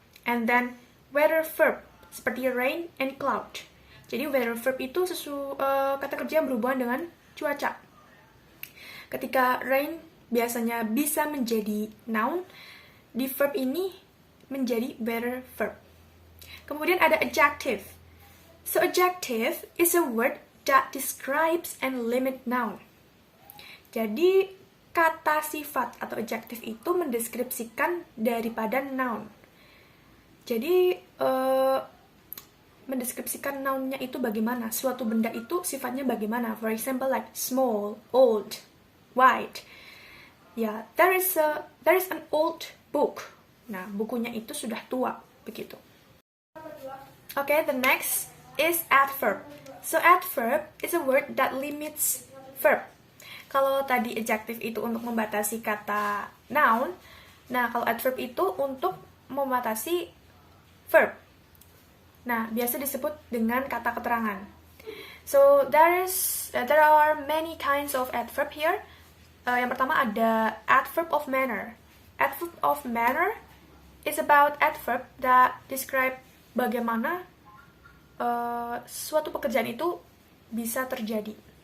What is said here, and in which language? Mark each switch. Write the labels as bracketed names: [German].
[English] And then weather verb, [Indonesian] seperti [English] rain and cloud. [Indonesian] Jadi weather verb itu kata kerja yang berhubungan dengan cuaca. Ketika rain biasanya bisa menjadi noun, di verb ini menjadi weather verb. Kemudian ada adjective. [English] So adjective is a word that describes and limit noun. [Indonesian] Jadi kata sifat atau adjective itu mendeskripsikan daripada noun. Jadi mendeskripsikan nounnya itu bagaimana, suatu benda itu sifatnya bagaimana. [English] For example, like small, old, white. [Indonesian] Ya, [English] there is an old book. [Indonesian] Nah, bukunya itu sudah tua, begitu. [English] Okay, the next is adverb. So adverb is a word that limits verb. [Indonesian] Kalau tadi adjective itu untuk membatasi kata noun, nah kalau adverb itu untuk membatasi verb. Nah, biasa disebut dengan kata keterangan. [English] So there are many kinds of adverb here. [Indonesian] Yang pertama ada adverb of manner. Adverb of manner [English] is about adverb that describe [Indonesian] bagaimana suatu pekerjaan itu bisa terjadi.